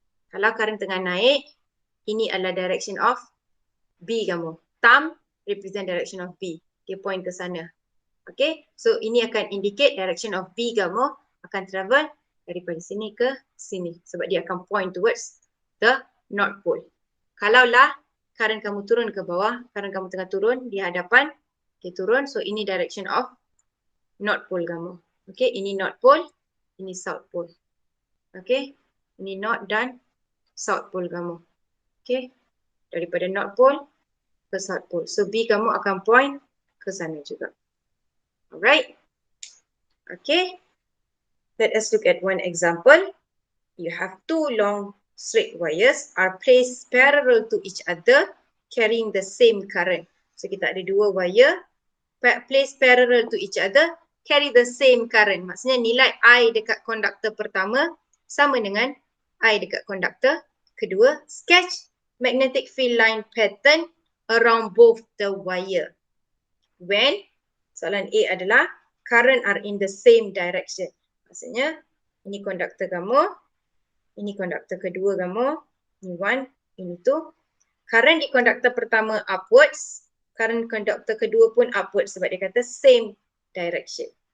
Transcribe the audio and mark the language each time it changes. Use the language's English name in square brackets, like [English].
[Malay] Kalau current tengah naik, ini adalah [English] direction of B [Malay] kamu. [English] Thumb represent direction of B. [Malay] Dia point ke sana. Okay, so ini akan indicate [English] direction of B [Malay] kamu akan travel daripada sini ke sini. Sebab dia akan point [English] towards the North Pole. [Malay] Kalaulah current kamu turun ke bawah, current kamu tengah turun di hadapan, dia turun. So ini direction of North Pole kamu. Okay, ini North Pole, ini South Pole. Okay, ini North dan South Pole kamu. Okay, daripada North Pole ke South Pole. So B kamu akan point ke sana juga. Alright. [English] Okay, let us look at one example. You have two long straight wires are placed parallel to each other carrying the same current. So [Malay] kita ada dua [English] wire placed parallel to each other carry the same current. [Malay] Maksudnya nilai I dekat konduktor pertama sama dengan I dekat konduktor kedua. [English] Sketch magnetic field line pattern around both the wire. When [Malay] soalan A adalah [English] current are in the same direction. [Malay] Maksudnya ini konduktor kamu, ini konduktor kedua kamu, ini 1, ini 2. Current di konduktor pertama upwards, current konduktor kedua pun upwards sebab dia kata same direction.